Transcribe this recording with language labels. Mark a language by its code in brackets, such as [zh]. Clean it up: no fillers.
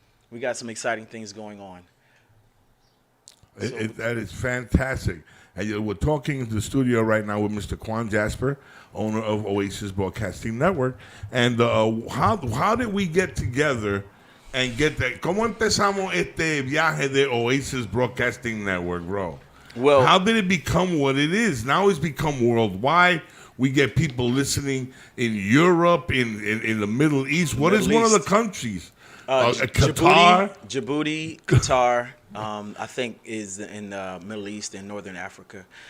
[en] We got some exciting things going on. That is fantastic. We're talking in the studio right now with Mr. Quan Jasper, owner of Oasis Broadcasting Network. And how did we get together and get that? [es] ¿Cómo empezamos este viaje de Oasis Broadcasting Network, bro? [en] Well, how did it become what it is? Now it's become worldwide. We get people listening in Europe, in the Middle East. What is one of the countries? Qatar? Djibouti, Qatar, I think is in the Middle East and Northern Africa.